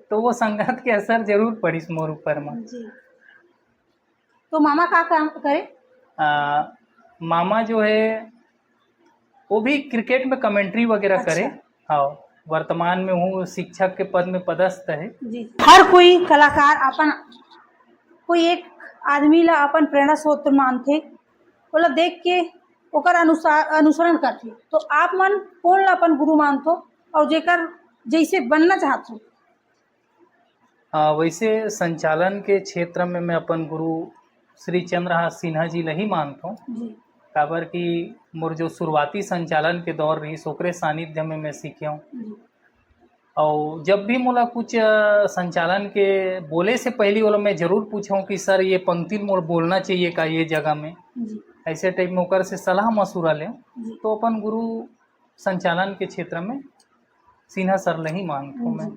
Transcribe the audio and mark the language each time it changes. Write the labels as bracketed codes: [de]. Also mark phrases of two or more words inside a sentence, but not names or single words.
[hne] तो वो संगत के असर जरूर पड़िस मोर ऊपर में। जी। तो मामा का काम करे? मामा जो है वो भी क्रिकेट में कमेंट्री वगैरह करे। अच्छा। हाँ, वर्तमान में हूँ शिक्षक के पद में पदस्थ है। जी, हर कोई कलाकार अपन कोई एक आदमी ला अपन प्रेरणा स्रोत मानथे, ओला देख के ओकर अनुसरण करथे, तो आप मन कौन ला अपन गुरु मानथो और जेकर जैसे बनना चाहथो? वैसे संचालन के क्षेत्र में मैं अपन गुरु श्री चंद्रहास सिन्हा जी ला ही मानता हूँ, जी काबर कि मोर जो शुरुआती संचालन के दौर रही ओकरे सानिध्य में मैं सीखे हूँ। जी और जब भी मोला कुछ संचालन के बोले से पहले वाला मैं ज़रूर पूछूं कि सर ये पंक्ति मोर बोलना चाहिए का ये जगह में, जी ऐसे टाइप में ओकर से सलाह मशूरा लें, जी तो अपन गुरु संचालन के क्षेत्र में सिन्हा सर ला ही मानता हूँ मैं।